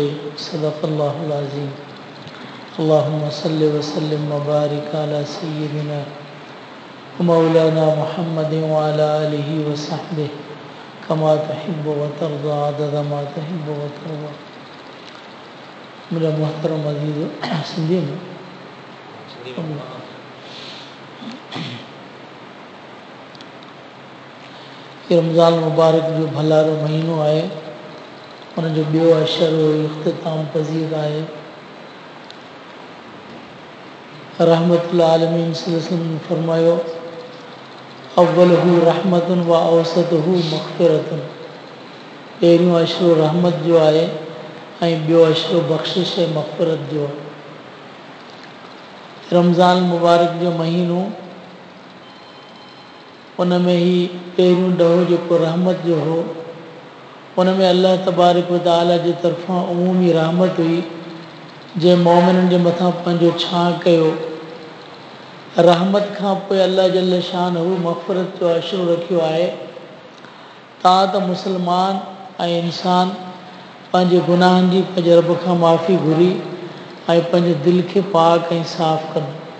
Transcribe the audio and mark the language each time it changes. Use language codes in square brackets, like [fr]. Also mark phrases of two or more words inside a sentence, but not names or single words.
[ar] صدق الله العظيم. اللهم صل وسلم وبارك على سيدنا ومولانا محمد وعلى آله وصحبه كما تحب وترضى عدد ما تحب وترضى. [sd] मेरा मोहतरम अज़ीज़ सिंधी में रमज़ान मुबारक जो भलारो महीनो आहे उन जो ॿियो अशर इख़्तिताम पज़ीर आहे। [ar] رحمة العالمين صلى الله عليه وسلم [sd] ने फरमायो [ar] أوله رحمة وأوسطه مغفرة. [sd] पहिरियों अशरो रहमत जो आहे ऐं ॿियो अशरो बख़्शिश ऐं मग़फ़िरत जो आहे। रमज़ान मुबारक जो महीनो उन में ही पहिरियों ॾहों जेको रहमत जो हो उन में [ar] الله تبارك وتعالى [sd] जी तरफ़ां उमूमी रहमत हुई जे मोमिननि जे मथां पंहिंजो छां कयो। रहमत खां पोइ [ar] الله جل شأنه [sd] मग़फ़िरत जो अशरो रखियो आहे। तव्हां त मुस्लमान ऐं इंसान पंहिंजे गुनाहनि जी पंहिंजे रब खां माफ़ी घुरी ऐं पंहिंजे दिलि खे पाक ऐं साफ़ कनि।